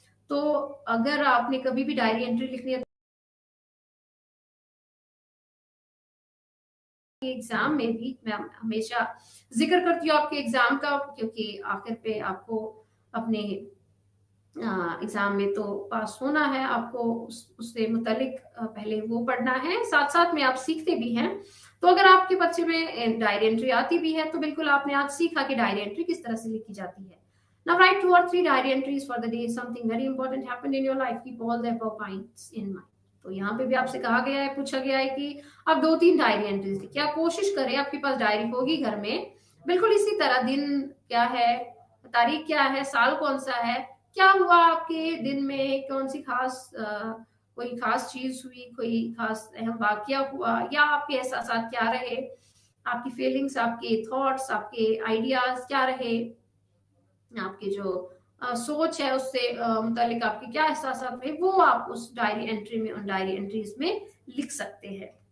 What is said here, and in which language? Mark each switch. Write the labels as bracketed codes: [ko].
[hi] तो अगर आपने कभी भी डायरी एंट्री लिखनी है एग्जाम में भी, मैं हमेशा जिक्र करती हूँ आपके एग्जाम का, क्योंकि आखिर पे आपको अपने एग्जाम में तो पास होना है, आपको उससे मुतालिक पहले वो पढ़ना है, साथ साथ में आप सीखते भी हैं। तो अगर आपके बच्चे में डायरी एंट्री आती भी है तो बिल्कुल आपने आज सीखा कि डायरी एंट्री किस तरह से लिखी जाती है। [en] Now write 2 or 3 diary entries for the day. Something very important happened in your life. Keep all the above points in mind. [hi] तो यहाँ पे भी आपसे कहा गया है, पूछा गया है कि आप 2-3 डायरी एंट्रीज लिखिए। आप कोशिश करें, आपके पास डायरी होगी घर में, बिल्कुल इसी तरह दिन क्या है, तारीख क्या है, साल कौन सा है, क्या हुआ आपके दिन में, कौन सी खास कोई खास चीज हुई, कोई खास अहम वाकया हुआ, या आपके एहसासात क्या रहे, आपकी फीलिंग्स, आपके थॉट्स, आपके आइडियाज क्या रहे, आपकी जो सोच है उससे मुतालिक आपके क्या एहसासात रहे, वो आप उस डायरी एंट्री में, उन डायरी एंट्रीज में लिख सकते हैं।